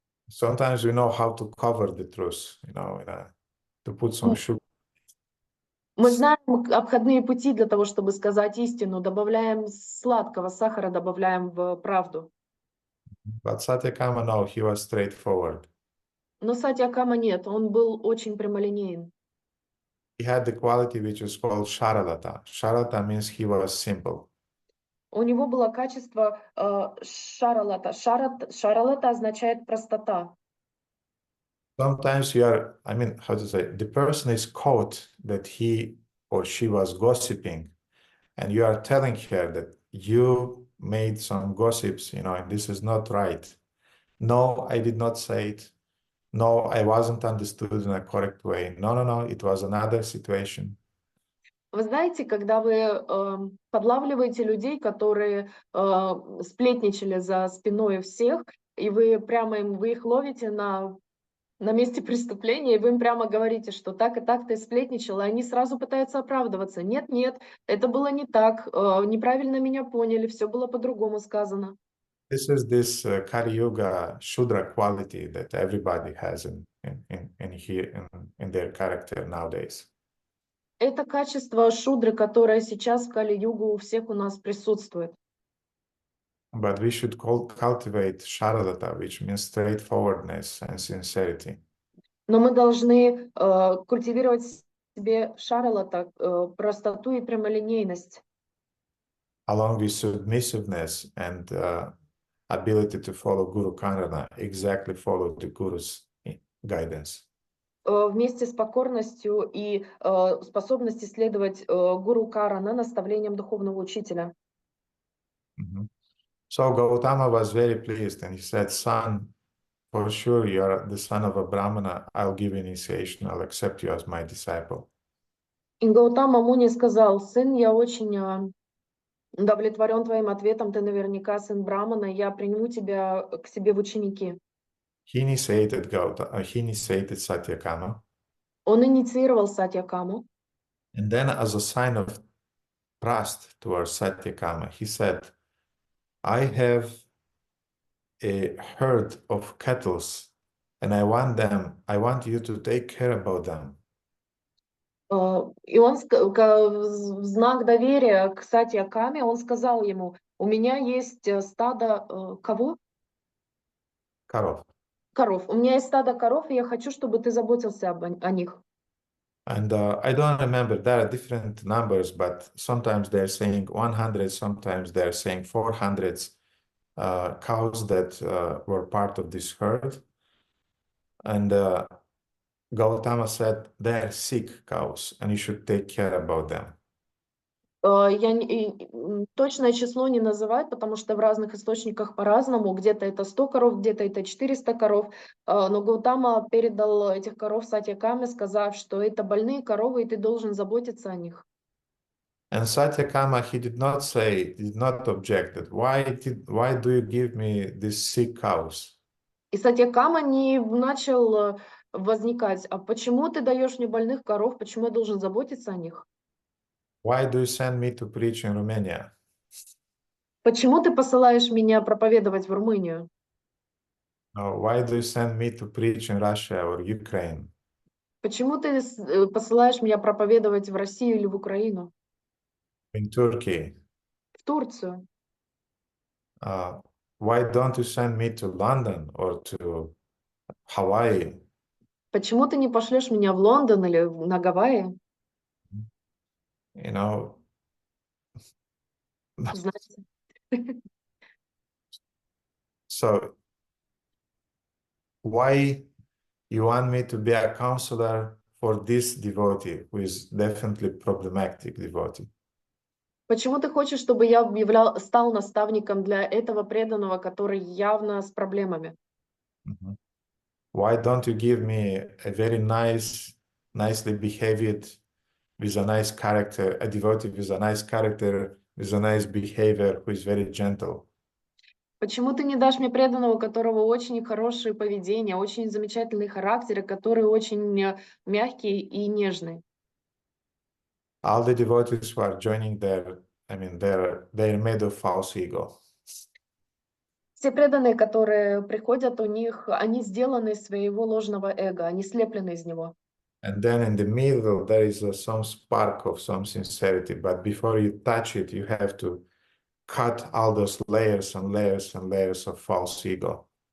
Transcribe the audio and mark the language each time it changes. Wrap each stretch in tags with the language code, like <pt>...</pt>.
<en>Sometimes we know how to cover the truth, to put some sugar.</en> <ru>Мы знаем обходные пути для того, чтобы сказать истину, добавляем сладкого, сахара добавляем в правду.</ru> <en>But Satyakama, no, he was straightforward.</en> <ru>Но Сатьякама нет, он был очень прямолинеен.</ru> <en>He had the quality which is called Sharalata. Sharalata means he was simple.</en> <ru>У него было качество шаралата. Шаралата означает простота.</ru> <en>Sometimes how to say, the person is caught that he or she was gossiping, and you are telling her that you made some gossips, and this is not right. No, I did not say it. No, I wasn't understood in a correct way. No, it was another situation.</en> <ru>Вы знаете, когда вы подлавливаете людей, которые сплетничали за спиной всех, и вы их ловите на месте преступления, и вы им прямо говорите, что так и так ты сплетничал, и они сразу пытаются оправдываться. Нет, это было не так, неправильно меня поняли, все было по-другому сказано.</ru> <en>This is this Kali Yuga Shudra quality that everybody has in their character nowadays.</en> <ru>Это качество шудры, которое сейчас в Кали-югу у всех у нас присутствует.</ru> <en>But we should cultivate Sharalata, which means straightforwardness and sincerity.</en> <ru>Но мы должны культивировать в себе шаралата, простоту и прямолинейность.</ru> <en>Along with submissiveness and ability to follow Guru Karana, exactly follow the Guru's guidance.</en> <ru>Вместе с покорностью и способностью следовать гуру Карана, наставлениям духовного учителя.</ru> <en>So Gautama was very pleased, and he said, "Son, for sure you are the son of a Brahmana. I'll give initiation. I'll accept you as my disciple."</en> <ru>И Гаутама Муни сказал: сын, я очень удовлетворен твоим ответом, ты наверняка сын Брамана, я приму тебя к себе в ученики.</ru> <en>He initiated Satyakama.</en> <ru>Он инициировал Сатьякаму.</ru> <en>And then, as a sign of trust towards Satyakama, he said, "I have a herd of cattle, and I want you to take care about them."</en> <ru>И он в знак доверия к Сатьякаме, он сказал ему: у меня есть стадо кого? Коров. Коров. У меня есть стадо коров, и я хочу, чтобы ты заботился о них.</ru> <en>And I don't remember, there are different numbers, but sometimes they're saying 100, sometimes they're saying 400 cows that were part of this herd. And Gautama said, they're sick cows, and you should take care about them.</en> <ru>Точное число не называют, потому что в разных источниках по-разному. Где-то это 100 коров, где-то это 400 коров. Но Гаутама передал этих коров Сатьякаме, сказав, что это больные коровы, и ты должен заботиться о них.</ru> <en>And Satyakama, he did not object that why do you give me these sick cows?</en> <ru>И Сатьякама не начал возникать: а почему ты даешь мне больных коров, почему я должен заботиться о них?</ru> <en>Why do you send me to preach in Romania?</en> <ru>Почему ты посылаешь меня проповедовать в Румынию?</ru> <en>No, why do you send me to preach in Russia or Ukraine?</en> <ru>Почему ты посылаешь меня проповедовать в Россию или в Украину?</ru> <en>In Turkey?</en> <ru>В Турцию.</ru> <en>Why don't you send me to London or to Hawaii?</en> <ru>Почему ты не пошлешь меня в Лондон или на Гавайи? Знаете.</ru> <en>So, why you want me to be a counselor for this devotee, who is definitely problematic devotee?</en> <ru>Почему ты хочешь, чтобы я стал наставником для этого преданного, который явно с проблемами?</ru> <en>Why don't you give me a very nicely behaved, with a nice character, a devotee with a nice character, with a nice behavior, who is very gentle?</en> <ru>Почему ты не дашь мне преданного, у которого очень хорошее поведение, очень замечательный характер, и который очень мягкий и нежный?</ru> <en>All the devotees who are joining they're made of false ego.</en> <ru>Все преданные, которые приходят, у них, они сделаны из своего ложного эго, они слеплены из него.</ru> <en>And then in the middle, there is some spark of some sincerity. But before you touch it, you have to cut all those layers and layers and layers of false ego.</en>